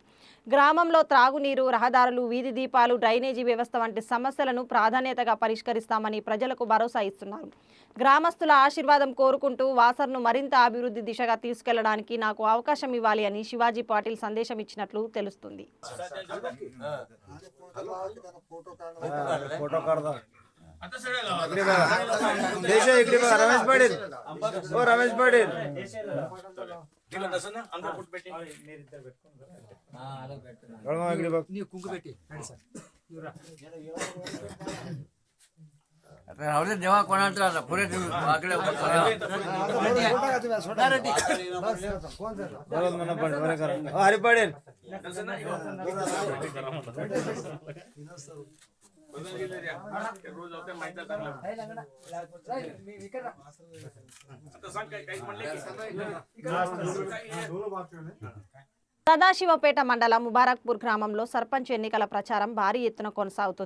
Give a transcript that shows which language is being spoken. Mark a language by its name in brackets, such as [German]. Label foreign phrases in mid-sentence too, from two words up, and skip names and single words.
[Telugu] గ్రామంలో త్రాగునీరు, రహదారులు, వీధి దీపాలు, డ్రైనేజీ వ్యవస్థ వంటి సమస్యలను ప్రాధాన్యతగా పరిష్కరిస్తామని ప్రజలకు భరోసా ఇస్తున్నారు. గ్రామస్తుల ఆశీర్వాదం కోరుకుంటూ వాసర్ను మరింత అభివృద్ధి దిశగా తీసుకెళ్లడానికి నాకు అవకాశం ఇవ్వాలి అని శివాజీ పాటిల్ సందేశం ఇచ్చినట్లు తెలుస్తుంది. [Marathi] रमेश पाटील ओ रमेश पाटील जेव्हा कोणाला पुरे हरी पाटील [Telugu] సదాశివపేట మండలం ముబారక్పూర్ గ్రామంలో సర్పంచ్ ఎన్నికల ప్రచారం భారీ ఎత్తున కొనసాగుతుంది.